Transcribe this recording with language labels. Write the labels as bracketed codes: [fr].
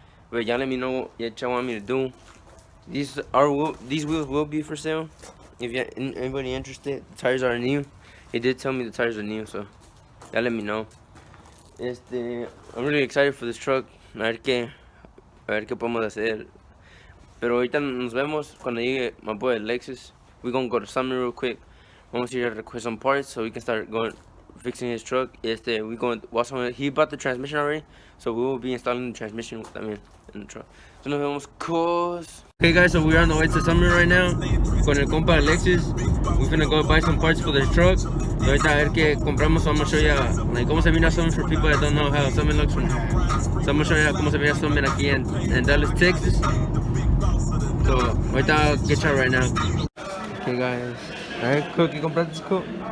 [en] But y'all let me know what y'all want me to do. These wheels will be for sale. If anybody interested, the tires are new. He did tell me the tires are new, so y'all let me know. I'm really excited for this truck. [es] A ver qué podemos hacer. Pero ahorita nos vemos cuando llegue [en] my boy [es] Alexis. [en] We're gonna go to Summit real quick. [es] Vamos a ir a [en] request some parts so we can start fixing his truck. He bought the transmission already, so we will be installing the transmission también in the truck. So [es] nos vemos, [en] cuz. Okay guys, so we're on the way to Summit right now [es] con el compa [en] Alexis. We're gonna go buy some parts for the truck. [es] Y ahorita a ver qué compramos. [en] So I'm gonna show you like [es] cómo se mira [en] Summit for people that don't know how Summit looks from. So I'm gonna show you [es] cómo se mira [en] Summit [es] aquí [en] in Dallas, Texas. So ahorita I'll get you right now. Okay guys, [es] a ver, ¿qué compraste, Co?